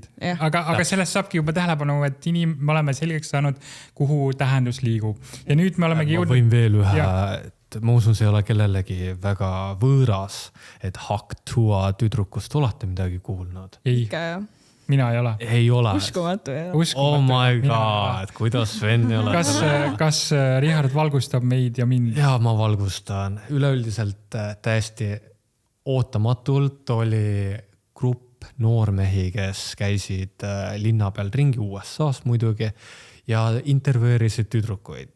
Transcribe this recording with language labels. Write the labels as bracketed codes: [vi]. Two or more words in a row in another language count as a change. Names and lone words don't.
[et] Aga sellest saabki juba tähelepanu, et me oleme selgeks saanud, kuhu tähendus liigub. Ja nüüd me olemegi jõudnud... Ma võin veel ühe, et ma usun, see ei ole kellelegi väga võõras, et Haktua tüdrukust olete midagi kuulnud. Ei. Mina ei ole. Ei ole. Uskumatu. [en] Oh my god, [et] kuidas Sven ei ole. Kas Richard valgustab meid ja mind? Ja, ma valgustan. Üleüldiselt täiesti ootamatult oli grupp noormehi, kes käisid linna peal ringi USA's muidugi ja intervjueerisid tüdrukuid.